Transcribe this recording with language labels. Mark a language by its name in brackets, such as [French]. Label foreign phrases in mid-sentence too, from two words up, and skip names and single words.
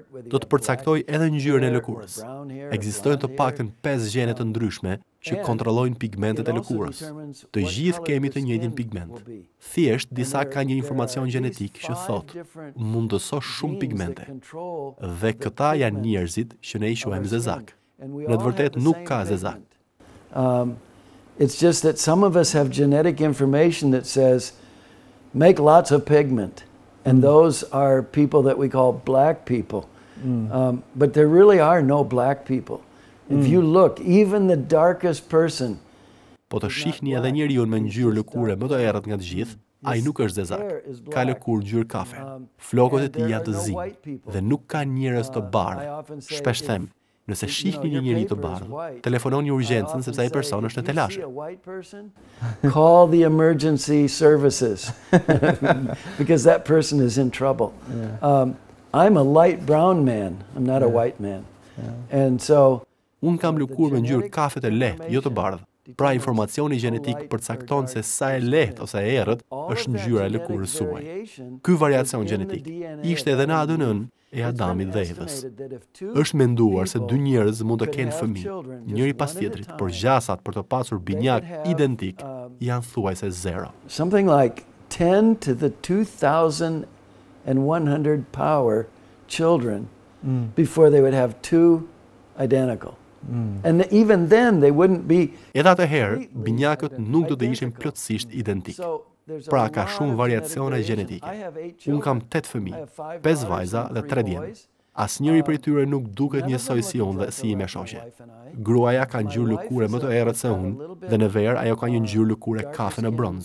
[Albanian] Do të përcaktojë edhe ngjyrën e lëkurës. Ekzistojnë të paktën 5 gjene të ndryshme që kontrollojnë pigmentet e lëkurës. Të gjithë kemi të njëjtin pigment. Thjesht disa kanë një informacion gjenetik që thotë mund të sosh shumë pigmente. Dhe këta janë njerëzit që ne i quajmë zezak. Në të vërtetë nuk ka zezak. [English] It's just that some of us have genetic information that says make lots of pigment, and those are people that we call black people. But there really are no black people. If you look, even the darkest person. [Albanian] Po të shihni edhe njeriu me ngjyrë lëkure më të errët nga të gjithë, ai nuk është zezak. Ka lëkurë ngjyrë kafe. Flokët e tij janë të zinj dhe nuk ka njerëz të bardhë. Shpesh them, Nëse shihni një njeri të bardhë, telefononi urgjencën sepse ai person është në telashe. [English] Call the emergency services because that person is in trouble. I'm a light brown man. I'm not a white man. And so [Albanian] Unë kam lëkurë me ngjyrë kafe të lehtë, jo të bardhë. Pra informacioni gjenetik përcakton se sa e lehtë ose e errët është ngjyra e lëkurës suaj. Ky variacion gjenetik ishte edhe në ADN-n e Adamit dhe Evës. Është menduar se dy njerëz mund të kenë fëmijë, njëri pas tjetrit, por gjasat për të pasur binjak identik janë thuajse 0. [English] Something like 10 to the 2,100 power children before they would have two identical. And even then they wouldn't be. [Albanian] Edhe atëherë, binjakët nuk do të ishin plotësisht identik. Pra ka shumë variacione gjenetike. Unë kam 8 fëmijë, 5 vajza dhe 3 djemë. Asnjëri prej tyre nuk duket njësoj si unë dhe si ime shoqe. Gruaja ka ngjyrë lëkure më të errët se unë dhe në verë ajo ka një ngjyrë lëkure kafe në bronz.